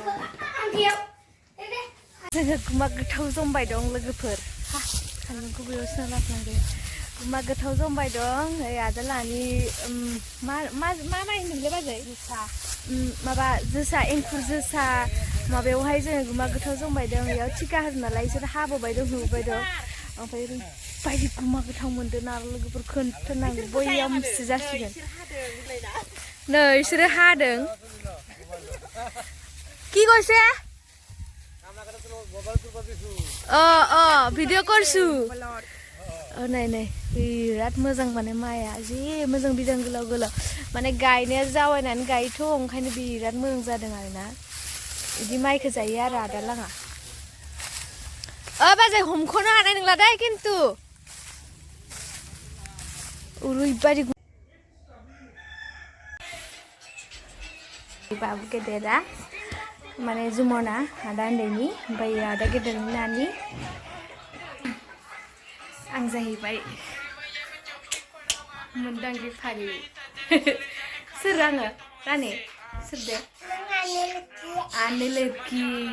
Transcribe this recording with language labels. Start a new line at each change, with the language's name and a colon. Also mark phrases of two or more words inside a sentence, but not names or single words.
Bodo: जोङो गुमा गोथाव जमबाय दं लोगोफोर सानदुंखौ बेयाव सोना लाफ्लांदो गुमा गोथाव जमबाय दं ओइ आदा लानि मा माइ होनोमोनलाय बाजै माबा जोसा एंखुर जोसा माबायावहाय जोङो गुमा गोथाव जमबाय दं बेयाव टिका होनो नालाय इसोर हाबोबाय दं नुबाय दं ओमफ्राय ओरैबायदि गुमा गोथाव मोनदों ना लोगोफोर खोन्थानांगौ बयामसो जासिगोन नै इसोरो हादों
Assamese: কি কৈছে ভিডিঅ' কৰিছো নাই
Bodo: बिराद मोजां माने माइआ जि मोजां बिदां गोलाव माने गायनाया जावायनानै गायोथ' ओंखायनो बिराद मोजां जादों आरोना बिदि माइखौ जायो आरो आदा लाङा बाजै हमख'नो हानाय नंला दै खिन्थु ओरैबायदि बाबु गेदेरा माने जुमना आदा उन्दैनि ओमफ्राय आदा गेदेरनि नानि आं जाहैबाय मोनदांगि फारि सोर आङो रानि सोर दे आने लोखि